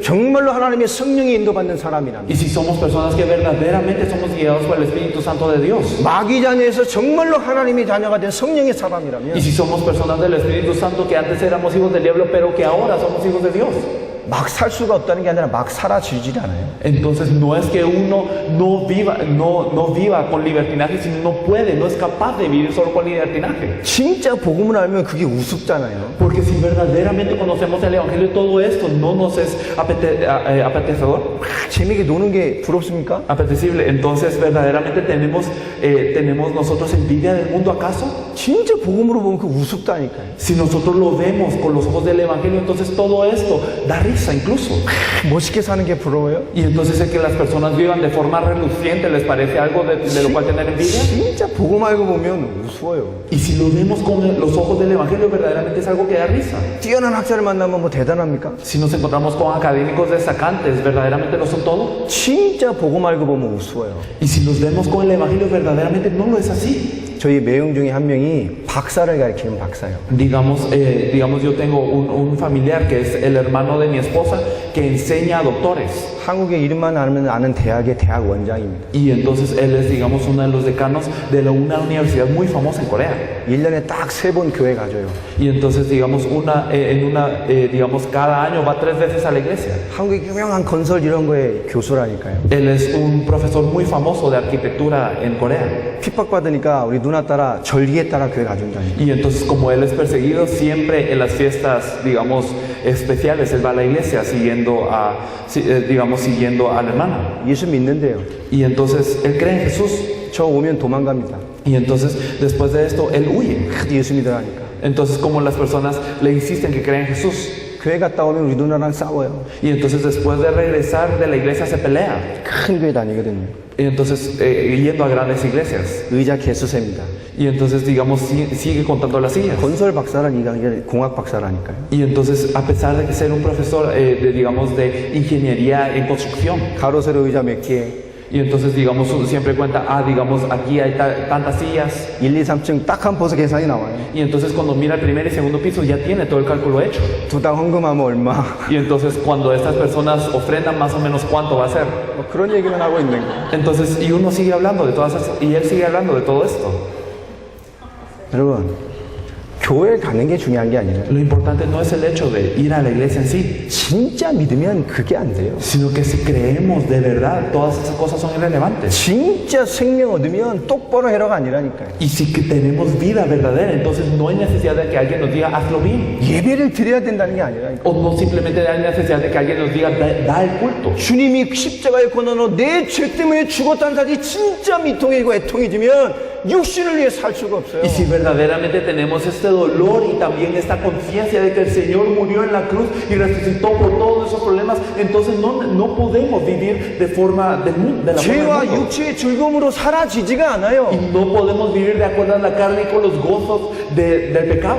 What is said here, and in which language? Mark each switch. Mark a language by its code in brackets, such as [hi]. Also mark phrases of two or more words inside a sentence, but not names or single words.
[ko] 정말로 하나님의 성령에 인도받는 사람이라면 [es] Y si somos personas que verdaderamente somos guiados por el Espíritu Santo de Dios. [ko] 마귀 자녀에서 정말로 하나님의 자녀가 된 성령의 사람이라면 [es] Y si somos personas del Espíritu Santo que antes éramos hijos del diablo pero que ahora somos hijos de Dios. [ko] 막 살 수가 없다는 게 아니라 막 살아지질 않아요. [es] Entonces no es que uno no viva con libertinaje, sino no puede, no es capaz de vivir solo con libertinaje. [ko] 진짜 복음을 알면 그게 우습잖아요. [es] Porque si verdaderamente conocemos el Evangelio, todo esto no nos es apetecedor, [ko] 재미있게 노는 게 부럽습니까? [es] apetecible. Entonces verdaderamente tenemos nosotros envidia del mundo acaso. [ko] 진짜 복음으로 보면 그 우습다니까요. [es] Si nosotros lo vemos con los ojos del Evangelio, entonces todo esto da risa incluso. [ko] 멋있게 사는 게 부러워요? [es] Y entonces el que las personas vivan de forma reluciente les parece algo de lo cual tener envidia. [ko] 진짜 복음 알고 보면 우스워요. [es] Y si lo vemos con los ojos del Evangelio, verdaderamente es algo que da risa. [ko] 뛰어난 학자를 만나면 뭐 대단합니까? [es] Si nos encontramos con académicos destacantes, ¿verdaderamente lo son todo? [ko] 진짜 복음 알고 보면 우스워요. [es] Y si los vemos con el Evangelio, verdaderamente no lo es así. [ko] 저희 매형 중에 한 명이 박사를 가르치는 박사예요. [es] Digamos yo tengo un familiar que es el hermano de mi esposa que enseña a doctores. [ko] 한국의 이름만 아는 대학의 대학 원장입니다. [es] Y entonces él es, digamos, uno de los decanos de una universidad muy famosa en Corea. [ko] 1년에 딱 3번 교회 가줘요. [es] Y entonces, digamos, digamos, cada año va 3 veces a la iglesia. [ko] 한국의 유명한 건설 이런 거에 교수라니까요. [es] Él es un profesor muy famoso de arquitectura en Corea. [ko] 핍박받으니까 우리 누나 따라 절기에 따라 교회 가준다니까. [es] Y entonces, como él es perseguido, siempre en las fiestas, digamos, especiales, él va a la iglesia siguiendo a la hermana. [ko] 예수 믿는데요. [es] Y entonces, él cree en Jesús. [ko] 저 오면 도망갑니다. [es] Y entonces, después de esto, él huye. [ko] 예수 믿으라니까. [es] Entonces, como las personas le insisten que creen en Jesús. [ko] 교회 갔다 오면 우리 누나랑 싸워요. [es] Y entonces, después de regresar de la iglesia, se pelea. [ko] 큰 교회 다니거든요. [es] Y entonces, yendo a grandes iglesias. [ko] 의자 개수세입니다. [es] Y entonces, digamos, sigue contando las sillas. [ko] 건설 박사라니까 이게 공학 박사라니까요. [es] Y entonces, a pesar de ser un profesor, de ingeniería en construcción, [ko] 가로세로 의자 몇 개, [es] y entonces, digamos, siempre cuenta, digamos, aquí hay tantas sillas. [ko] 1, 2, 3층 딱 한 벌써 계산이 나와요. [es] Y entonces, cuando mira el primer y segundo piso, ya tiene todo el cálculo hecho. [ko] 두당 헌금하면 얼마. [es] Y entonces, cuando estas personas ofrendan, más o menos cuánto va a ser. [ko] 뭐 그런 얘기만 하고 있는 거예요. [es] Entonces, y uno sigue hablando de todas esas, y él sigue hablando de todo esto. [ko] 여러분, 교회 가는 게 중요한 게 아니라 [es] Lo importante no es el hecho de ir a la iglesia en sí, [ko] 진짜 믿으면 그게 안 돼요. [es] sino que si creemos de verdad, todas esas cosas son irrelevantes. [ko] 진짜 생명 얻으면 똑바로 해라가 아니라니까요. [es] Y si que tenemos vida verdadera, entonces no hay necesidad de que alguien nos diga hazlo bien. [ko] 예배를 드려야 된다는 게 아니라니까요. [es] O no simplemente hay necesidad de que alguien nos diga da el culto. [ko] 주님이 십자가의 고난으로 내 죄 때문에 죽었다는 사실이 진짜 미통이고 애통해지면 육신을 위해 살 수가 없어요. [es] Y si verdaderamente tenemos este dolor y también esta conciencia de que el Señor murió en la cruz y resucitó por todos esos problemas, entonces no podemos vivir de forma de la forma [ko] 죄와 [es] del mundo. [ko] 육체의 즐거움으로 사라지지가 않아요. [es] Y no podemos vivir de acuerdo a la carne y con los gozos del pecado.